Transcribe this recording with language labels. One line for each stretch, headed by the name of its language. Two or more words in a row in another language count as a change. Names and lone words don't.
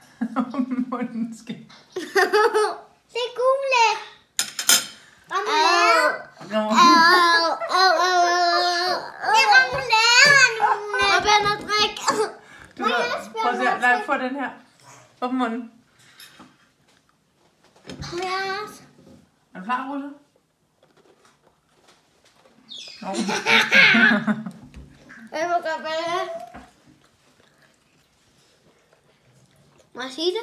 Danish: Munden skal. Det er gule. Au. Nå. Au, au, au, au. Det er remoulade, Luna. Og vand og drik. Du prøv at se. Lad mig få den her. Åbn munden. Må jeg også? Er du klar, Rosa? Nå. Jeg må godt være. Må jeg sige det?